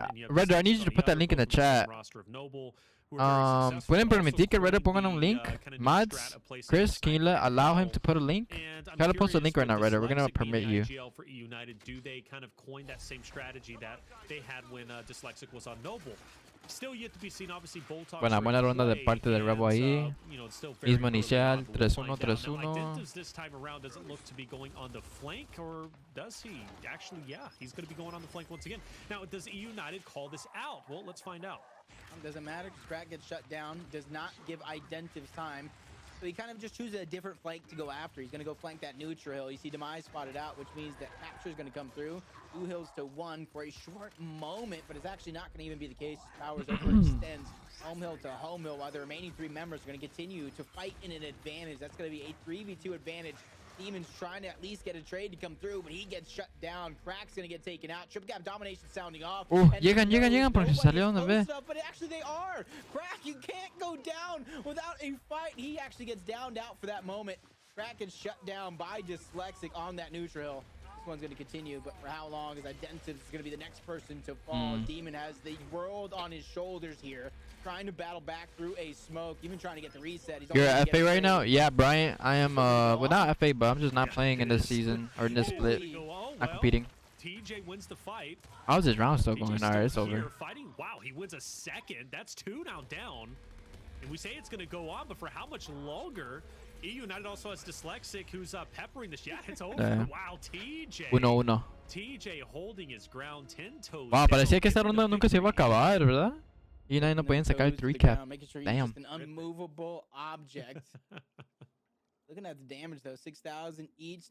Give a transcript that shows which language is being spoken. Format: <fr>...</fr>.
<en>Redder, I need you to put that link in the chat.</en> <es>¿Pueden permitir que Redder pongan un link?</es> <en>Mods? Chris, can you allow him to put a link? Try to post a link right now, Redder. We're gonna permit you. Do they kind of coin that same strategy that they had when Dyslexic was on Noble? Still yet to be seen, obviously.</en> <es>Buena ronda de parte del Rebel ahí. Mismo inicial, 3-1, 3-1.</es> <en>This time around doesn't look to be going on the flank, or does he? Actually, yeah, he's going to be going on the flank once again. Now, does eUnited call this out? Well, let's find out. Doesn't matter, Crack gets shut down, does not give Identives time. So he kind of just chooses a different flank to go after. He's going to go flank that neutral hill. You see Demise spotted out, which means that capture is going to come through. 2 hills to 1 for a short moment, but it's actually not going to even be the case. Powers overextends home hill to home hill, while the remaining 3 members are going to continue to fight in an advantage. That's going to be a 3v2 advantage. Demon's trying to at least get a trade to come through, but he gets shut down. Crack's gonna get taken out. Triple Gap domination sounding off.</en> <es>Llegan porque se salieron de B.</es> <en>But actually they are. Crack, you can't go down without a fight. He actually gets downed out for that moment. Crack gets shut down by Dyslexic on that neutral hill. This one's gonna continue, but for how long? As Identitive is gonna be the next person to fall. Demon has the world on his shoulders here, trying to battle back through a smoke, even trying to get the reset. You're at FA right now? Yeah, Brian. I am, well, not FA, but I'm just not playing in this season, or in this split. Not competing. TJ wins the fight. How's this round still going? Alright, it's over. Wow, he wins a second. That's 2 now down. And we say it's going to go on, but for how much longer? eUnited also has Dyslexic, who's peppering this. Yeah, it's over. Wow, TJ. 1-1. TJ holding his ground 10 toes.</en> <es>Wow, parecía que esta ronda nunca se iba a acabar, ¿verdad? Y nadie no podían sacar el 3-cap.</es> <en>Damn. An unmovable object. Looking at the damage though, 6,000 each.</en>